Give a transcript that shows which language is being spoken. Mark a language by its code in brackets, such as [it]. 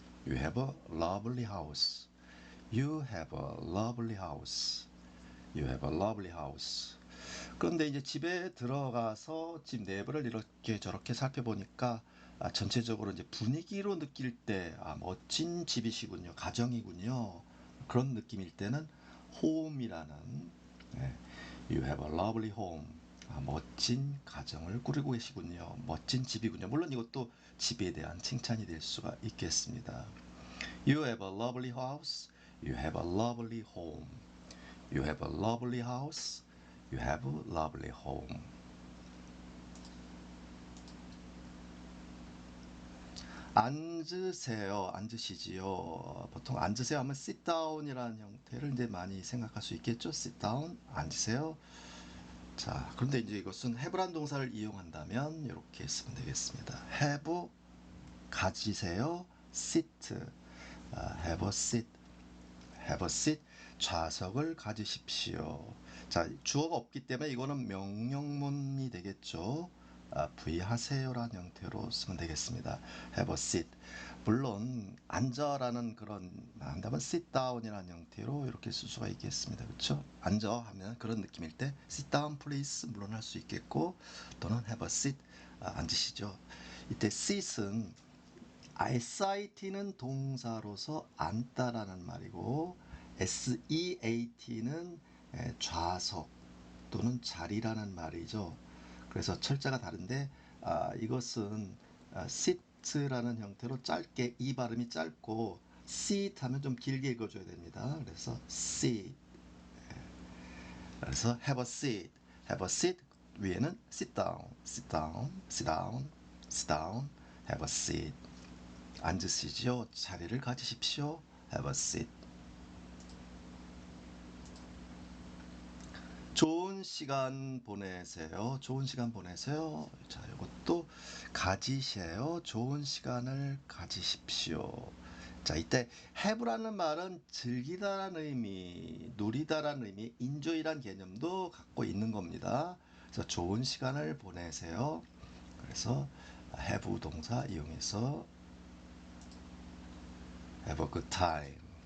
[en] You have a lovely house. You have a lovely house. You have a lovely house. [ko] 그런데 이제 집에 들어가서 집 내부를 이렇게 저렇게 살펴보니까 전체적으로 이제 분위기로 느낄 때 멋진 집이시군요. 가정이군요. 그런 느낌일 때는 [en] home이라는 네, You have a lovely home. [ko] 멋진 가정을 꾸리고 계시군요. 멋진 집이군요. 물론 이것도 집에 대한 칭찬이 될 수가 있겠습니다. [en] You have a lovely house. You have a lovely home. You have a lovely house. You have a lovely home. [ko] 앉으세요. 앉으시지요. 보통 앉으세요 하면 [en] sit down [ko] 이라는 형태를 이제 많이 생각할 수 있겠죠. [en] sit down, [ko] 앉으세요. 자, 그런데 이제 이것은 have란 동사를 이용한다면 이렇게 쓰면 되겠습니다. have, 가지세요. [en] sit, have a seat, have a seat, [ko] 좌석을 가지십시오. 자, 주어가 없기 때문에 이거는 명령문이 되겠죠. 부의하세요라는 형태로 쓰면 되겠습니다. [en] have a seat. [ko] 물론 앉아라는 그런 한다면 [en] sit down [ko] 이라는 형태로 이렇게 쓸 수가 있겠습니다. 그렇죠? 앉아 하면 그런 느낌일 때 [en] sit down please [ko] 물론 할 수 있겠고 또는 [en] have a seat [ko] 앉으시죠. 이때 sit은 SIT는 동사로서 앉다라는 말이고 SEAT는 좌석 또는 자리라는 말이죠. 그래서 철자가 다른데 이것은 sit라는 형태로 짧게 이 발음이 짧고 sit 하면 좀 길게 읽어줘야 됩니다. 그래서 sit. [en] 그래서 have a seat, have a seat [ko] 위에는 [en] sit down, sit down, sit down, sit down, have a seat. [ko] 앉으시죠. 자리를 가지십시오. [en] Have a seat. [ko] 좋은 시간 보내세요. 좋은 시간 보내세요. 자, 이것도 가지세요. 좋은 시간을 가지십시오. 자, 이때 have라는 말은 즐기다라는 의미, 누리다라는 의미, enjoy라는 개념도 갖고 있는 겁니다. 그래서 좋은 시간을 보내세요. 그래서 [en] have [ko] 동사 이용해서 [en] have a good time.